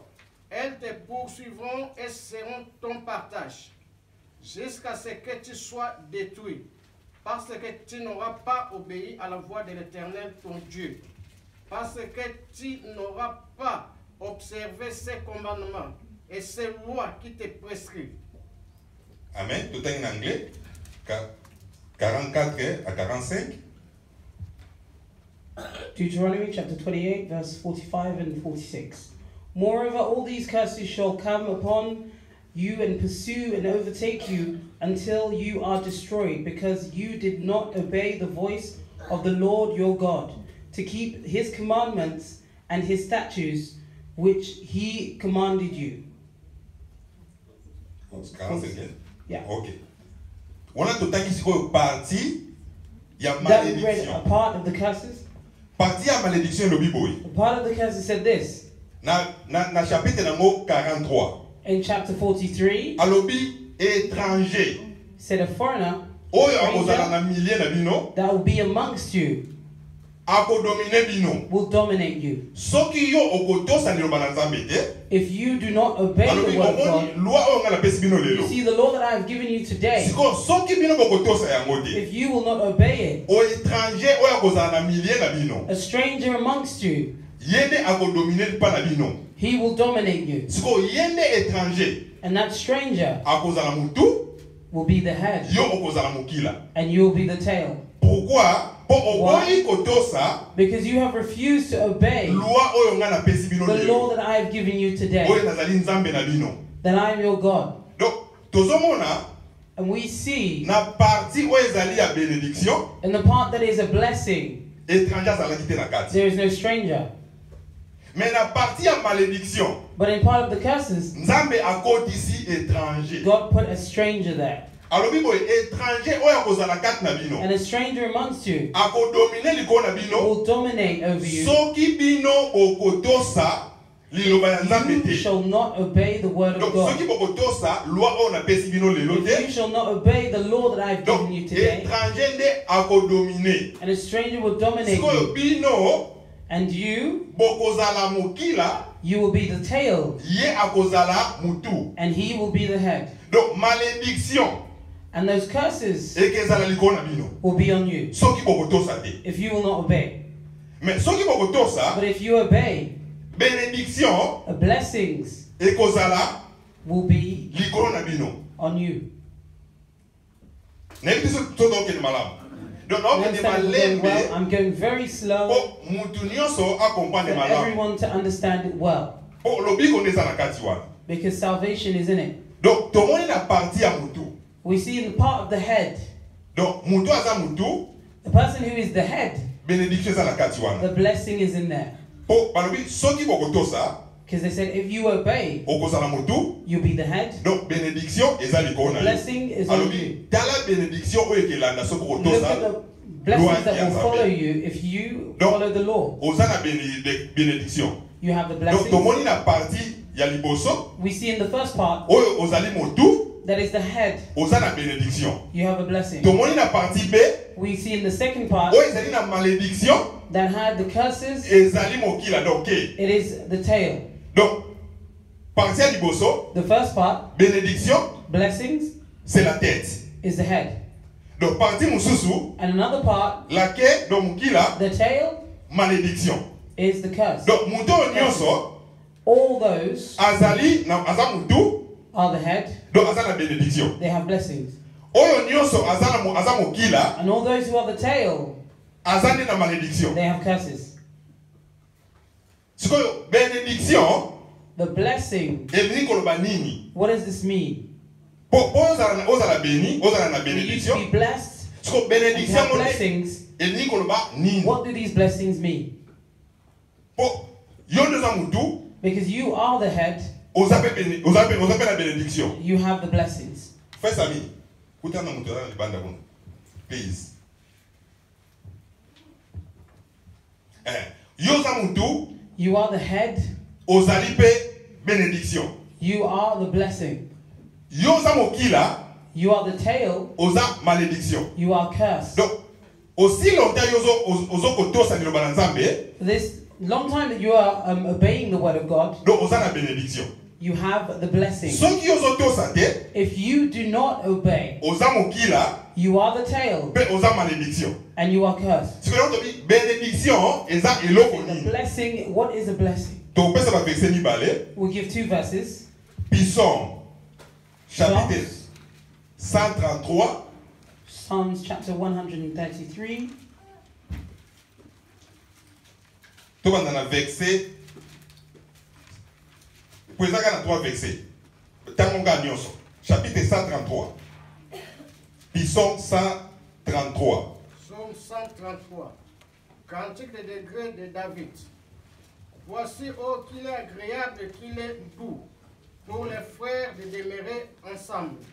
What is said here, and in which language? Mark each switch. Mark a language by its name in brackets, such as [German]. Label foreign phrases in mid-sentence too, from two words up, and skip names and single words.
[French] Elles te poursuivront et seront ton partage, jusqu'à ce que tu sois détruit, parce que tu n'auras pas obéi à la voix de l'Éternel ton Dieu, parce que tu n'auras pas observé ses commandements et ses lois qui te prescrivent. [Lingala] amen totangi na anglais 44 à 45 [English] Deuteronomy chapter 28 verse 45 and 46. Moreover, all these curses shall come upon you and pursue and overtake you until you are destroyed, because you did not obey the voice of the Lord your God, to keep his commandments and his statutes which he commanded you. 45 Yeah. [Lingala] ok wana totangi sikoyo parti ya [English] That we read a [Lingala] malédiction [English] part of the curses. [Lingala] parti ya malédiction elobi boye [English] A part of the curses said this [Lingala] na chapitre nango 43 [English] in chapter 43. [Lingala] alobi étranger [English] Said a foreigner [Lingala] oyo akozala na milieu na bino [English] that will be amongst you [Lingala] akodomine bino [English] will dominate you. [Lingala] soki yo okotosa liloba na nzambe te [English] If you do not obey [Lingala] alobi [English] the word of [Lingala] omoni [English] God, [Lingala] loi oyo nga napesi bino [English] you [Lingala] lelo [English] see the law that I have given you today, [Lingala] sikoyo soki bino bokotosa yango te [English] if you will not obey it, [Lingala] o étranger oyo akozala na milieu na bino [English] a stranger amongst you, [Lingala] ye nde akodomine mpa na bino [English] he will dominate you. [Lingala] sikoyo ye nde étranger [English] And that stranger [Lingala] akozala motu [English] will be the head, [Lingala] yo okozala mokila [English] and you will be the tail. [Lingala] pourquoi po oboyi kotosa [English] Because you have refused to obey [Lingala] loi oyo nga napesi bino [English] the law [Lingala] lelo [English] that I have given you today, [Lingala] oyo nazali nzambe na bino [English] that I am your God. [Lingala] donc tozomona [English] And we see [Lingala] na [French] partie où [Lingala] ezali ya bénédiction, [English] in the part that is a blessing, [Lingala] étranger azalaki te na kati. [English] there is no stranger. [Lingala] Mais na partie ya malédiction, [English] But in part of the curses, [Lingala] Nzambe akotisi étranger. [English] God put a stranger there. [Lingala] Alobi boye étranger oyo akozala kati na bino. [English] And a stranger amongst you [Lingala] Akodomine likolo na bino. [English] will dominate over you. [Lingala] Soki bino bokotosa liloba ya Nzambe [English] You [Lingala] te. [English] shall not obey the word of [Lingala] Donc [English] God. [Lingala] soki bokotosa loi oyo napesi bino lelo [English] If you [Lingala] te. [English] shall not obey the law that I have given [Lingala] Donc [English] you today, [Lingala] étranger nde akodomine. [English] and a stranger will dominate [Lingala] Sikoyo [English] you, [Lingala] bino [English] and you [Lingala] bokozala mokila, [English] will be the tail, [Lingala] ye akozala mutu. [English] and he will be the head. [French] Donc malédiction [English] And those curses [Lingala] ekezala likolo na bino. [English] will be on you [Lingala] Soki bokotosa te. [English] if you will not obey. [Lingala] Mais soki bokotosa, [English] But if you obey, [Lingala] bénédiction [English] the blessings [Lingala] ekozala [English] will be [Lingala] likolo na bino. [English] on you. [Lingala] Nayebi te so tokende malamu. Donc [English] You [Lingala] naokende [English] understand I'm going well? [Lingala] malembe [English] I'm going very slow [Lingala] po mutu nyonso akomprendre [English] for [Lingala] malamu. [English] everyone to understand it well, [Lingala] Po lobiko nde eza na kati wana. [English] because salvation is in it. [Lingala] Donc tomoni na partie ya mutu. [English] We see in the part of the head, [Lingala] Donc mutu aza mutu, [English] the person who is the head, [Lingala] bénédiction eza na kati [English] the [Lingala] wana. [English] blessing is in there. [Lingala] Po balobi soki bokotosa, [English] Because they said if you obey, [Lingala] okozala mutu. [English] you'll be the head. [Lingala] Donc bénédiction eza likolo na yo. [English] Blessing is on you. [Lingala] Alobi tala bénédiction oyo ekelanda soki [English] Look at [Lingala] okotosa. [English] the blessings that will follow you if you follow the law. [Lingala] Oza na bénédiction. [English] You have the [Lingala] Donc [English] blessings. [Lingala] tomoni na partie ya liboso [English] We see in the first part, [Lingala] oyo ozali mutu, [English] that is the head, [Lingala] oza na bénédiction. [English] you have a blessing. [Lingala] Tomoni na partie B [English] We see in the second part, [Lingala] oyo ezali na malédiction, [English] that had the curses, [Lingala] ezali mokila. Donc [English] it is the tail. [Lingala] donc partie ya liboso, [English] The first part, [Lingala] bénédiction, [English] blessings, [French] c'est la tête. [English] is the head. [Lingala] Donc partie mususu, [English] And another part, [Lingala] la quai donc mokila, [English] the tail, [Lingala] malédiction. [English] is the curse. [Lingala] Donc mutu oyo nyonso [English] All those [Lingala] azali na aza mutu, [English] are the head, [Lingala] donc aza na bénédiction. [English] they have blessings. [Lingala] Oyo nyonso aza mokila, [English] And all those who are the tail, [Lingala] aza nde na malédiction. [English] they have curses. [Lingala] Sikoyo bénédiction [English] The blessing, [Lingala] elingi koloba nini? [English] what does this mean? [Lingala] Po ozala béni, ozala na [English] We used to [Lingala] bénédiction. [English] be blessed [Lingala] Siko [English] and to [Lingala] bénédiction [English] have [Lingala] mone [English] blessings. [Lingala] elingi koloba nini? [English] What do these blessings mean? [Lingala] Po yo nde oza mutu, [English] Because you are the head, [Lingala] oza pe na bénédiction. [English] you have the blessings. [French] Fais ami, [Lingala] kuta na mutu aza na libanda kuna. Please. Yo oza mutu, [English] You are the head, [Lingala] ozali pe bénédiction. [English] you are the blessing. [Lingala] Yo oza mokila, [English] You are the tail, [Lingala] oza malédiction. [English] you are cursed. [French] Donc aussi longtemps [Lingala] yo ozo kotosa liloba na Nzambe, [English] This long time that you are obeying the word of God, [Lingala] donc oza na bénédiction. [English] you have the blessing. [Lingala] Soki ozotosa te, [English] If you do not obey, [Lingala] oza mokila, [English] you are the tail [Lingala] pe oza malédiction. [English] and you are cursed. [Lingala] Sikoyo tobi bénédiction eza eloko [English] The [Lingala] nini? [English] blessing, what is a blessing? [Lingala] Topesa ba verset mibale, [English] We'll give two verses. [French] Psaume chapitre 133, [English] Psalms chapter 133. [Lingala] tobanda na verset poezaka na 3 versets. Tango nga nyonso. [French] Chapitre 133. Psaume 133. Psaume 133. Cantique des degrés de David. Voici, oh, qu'il est agréable et qu'il est doux pour les frères de demeurer ensemble.